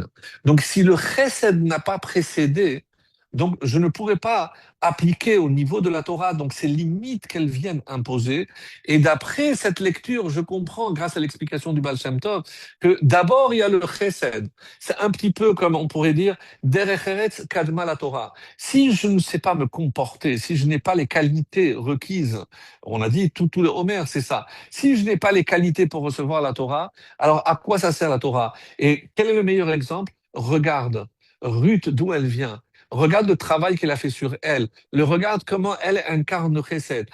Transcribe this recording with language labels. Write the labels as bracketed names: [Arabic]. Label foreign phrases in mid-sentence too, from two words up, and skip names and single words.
[French] Donc si le chesed n'a pas précédé, donc je ne pourrais pas appliquer au niveau de la Torah donc ces limites qu'elles viennent imposer. Et d'après cette lecture, je comprends, grâce à l'explication du Baal Shem Tov, que d'abord il y a le chesed. C'est un petit peu comme on pourrait dire [Hebrew] דרך ארץ קדמה לתורה. [French] Si je ne sais pas me comporter, si je n'ai pas les qualités requises, on a dit tout le Homer, c'est ça. Si je n'ai pas les qualités pour recevoir la Torah, alors à quoi ça sert la Torah? Et quel est le meilleur exemple? Regarde Ruth, d'où elle vient. Regarde le travail qu'elle a fait sur elle. Le regarde comment elle incarne le chesed.